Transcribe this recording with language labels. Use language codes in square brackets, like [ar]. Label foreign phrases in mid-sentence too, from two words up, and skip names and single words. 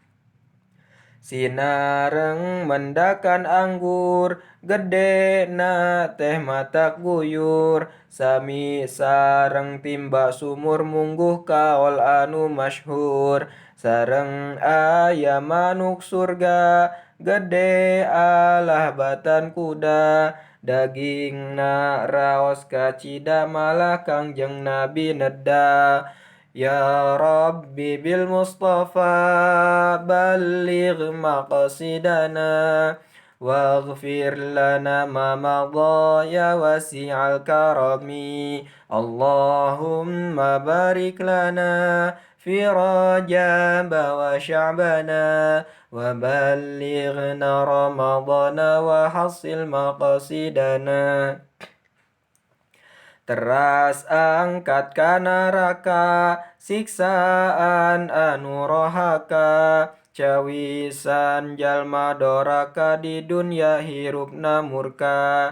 [su] Sinareng mendakan anggur, gedena teh matak guyur, sami sareng timba sumur mungguh kaol anu masyhur. Sareng aya manuk surga, gede alah batan kuda, dagingna raos kacida malah Kangjeng Nabi nedda. [ar] يا ربي بالمصطفى بلغ مقاصدنا واغفر لنا ما مضى يا واسع الكرم. اللهم بارك لنا في رجب و شعبان و بلغنا رمضان و حصل مقاصدنا. [su] Teras angkat ka neraka siksaan anu rohaka, cawisan jalma doraka di dunya hirupna murka.